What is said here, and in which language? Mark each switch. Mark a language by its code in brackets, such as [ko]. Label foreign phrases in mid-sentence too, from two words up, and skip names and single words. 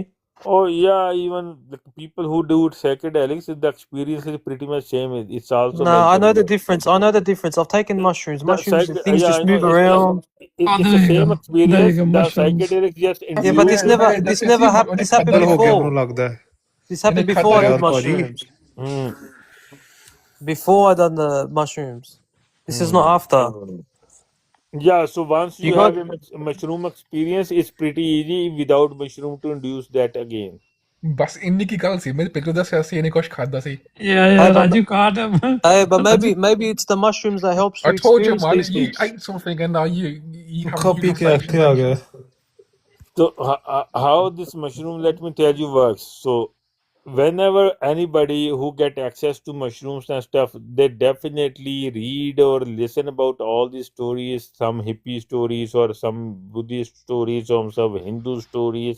[en] Oh yeah, even the people who do psychedelics, the experience is pretty much same. It's also No, like I know the difference. I know the difference. I've taken mushrooms. the Mushrooms, things yeah, just I know move around. it's the same there you experience. go, The mushrooms. psychedelic just Yeah, but induce. this never happened. This happened [pa] ਹੋ ਗਿਆ ਮੈਨੂੰ [en] before. [pa] ਲੱਗਦਾ ਹੈ [en] This [pa] ਇਹਨੇ [en] happened before I [pa] ਖਾਧਾ [en] did [pa] ਹੈ ਭਾਜੀ [en] mushrooms. Mm, Before I done the mushrooms. This is not mm. after. Yeah, so once You you got have a mushroom experience, it's pretty easy without mushroom to induce that again. [pa] ਬਸ ਇੰਨੀ ਕੀ ਗੱਲ ਸੀ ਮੇਰੇ ਪਿੱਛੇ ਦੱਸਿਆ ਸੀ ਇਹਨੇ ਕੁਝ ਖਾਦਾ ਸੀ [en] Yeah, but Raju caught him. but Raju, maybe it's the mushrooms that helps I you told you experience man these you things. ate something and now you have [pa] ਕਾਪੀ ਕੇ [en] hallucinations [pa] ਇੱਥੇ ਆ ਗਿਆ [en] So how this mushroom, let me tell you, works. So whenever anybody who get access to mushrooms and stuff, they definitely read or listen about all these stories, some hippie stories or some Buddhist stories or some Hindu stories.